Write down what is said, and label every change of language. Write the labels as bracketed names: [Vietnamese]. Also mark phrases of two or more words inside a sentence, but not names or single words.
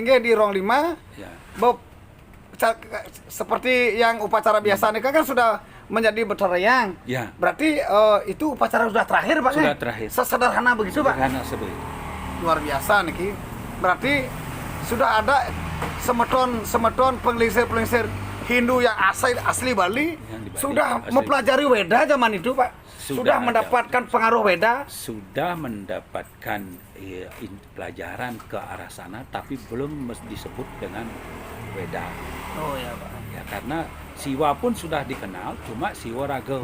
[Indonesian] melinggih di Rong 5. Ya. Bob, seperti yang upacara biasa ini kan sudah menjadi berteriang. Ya. Berarti itu upacara sudah terakhir Pak. Sudah terakhir. Sesederhana begitu Pak. Sederhana seperti itu. Luar biasa nih. Berarti sudah ada [Balinese] semeton penglingsir [Indonesian] Hindu yang asli Bali, Yang di Bali, sudah asli. mempelajari Weda zaman itu Pak. Sudah ada. mendapatkan pengaruh Weda. Sudah mendapatkan pelajaran ke arah sana, tapi belum disebut dengan Weda. Oh ya Pak. Ya, karena Siwa pun sudah dikenal, cuma Siwa Raga.